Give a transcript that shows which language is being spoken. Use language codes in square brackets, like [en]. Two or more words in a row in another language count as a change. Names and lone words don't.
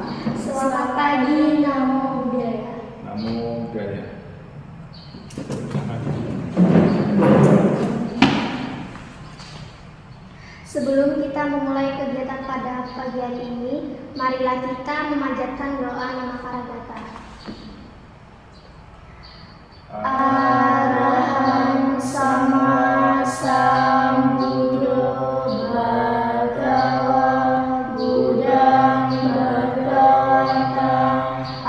[id] Selamat pagi, [pi] Namo Buddhaya. Namo Buddhaya. [id] Sebelum kita memulai kegiatan pada pagi hari ini, marilah kita memanjatkan doa Namakaragata. [pi] Arahang sama sambuddho bhagava buddhang bhagavatam